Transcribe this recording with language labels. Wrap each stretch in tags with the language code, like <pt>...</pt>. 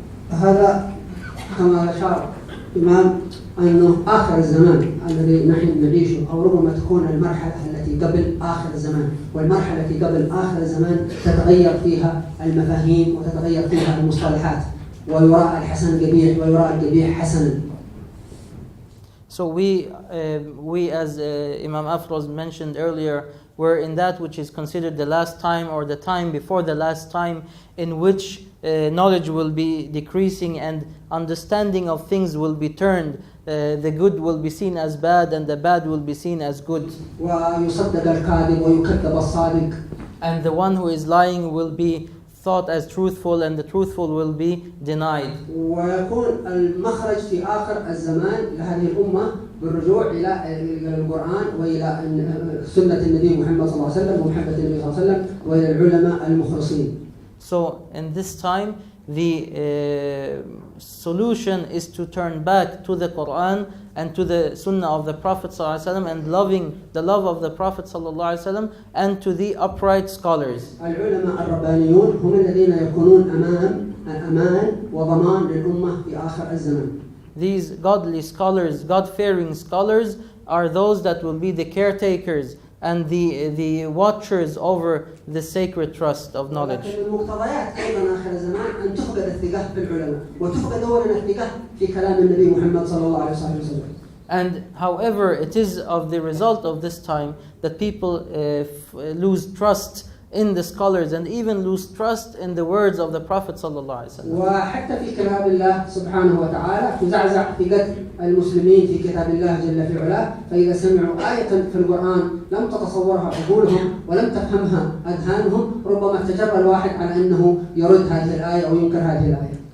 <ar>هذا كما أشار الإمام أنه آخر الزمان الذي نحن نعيشه، أو ربما تكون المرحلة التي قبل آخر الزمان، والمرحلة التي قبل آخر الزمان تتغير فيها المفاهيم وتتغير فيها المصطلحات، ويرى الحسن قبيح ويرى القبيح حسنا.</ar> <en>So we as Imam Afroz mentioned earlier, we're in that which is considered the last time, or the time before the last time, in which knowledge will be decreasing and understanding of things will be turned. The good will be seen as bad and the bad will be seen as good.</en> <ar>ويصدق الكاذب ويكذب الصادق.</ar> <en>And the one who is lying will be thought as truthful and the truthful will be denied.</en> <ar>ويكون المخرج في آخر الزمان لهذه الأمة بالرجوع إلى القرآن وإلى سنة النبي محمد صلى الله عليه وسلم ومحبة النبي صلى الله عليه وسلم وإلى العلماء المخلصين.</ar> <en>So in this time, the solution is to turn back to the Quran and to the Sunnah of the Prophet ﷺ, and loving the love of the Prophet ﷺ, and to the upright scholars.</en> <ar>العلماء الربانيون هم الذين يكونون أمان وضمان للأمة في آخر الزمان.</ar> <en>These godly scholars, God-fearing scholars, are those that will be the caretakers and the watchers over the sacred trust of knowledge.</en> <ar>المقتضيات أيضا آخر الزمان أن تفقد الثقة في العلماء وتفقد أولا الثقة في كلام النبي محمد صلى الله عليه وسلم.</ar> <en>And however, it is of the result of this time that people lose trust in the scholars and even lose trust in the words of the Prophet sallallahu alaihi wasallam.</en> <ar>وحتى في كتاب الله سبحانه وتعالى تزعزع ثقة المسلمين في كتاب الله جل في علاه، فإذا سمعوا آية في القرآن لم تتصورها عقولهم ولم تفهمها أذهانهم ربما تجرأ الواحد على أنه يرد هذه الآية أو ينكر هذه الآية.</ar>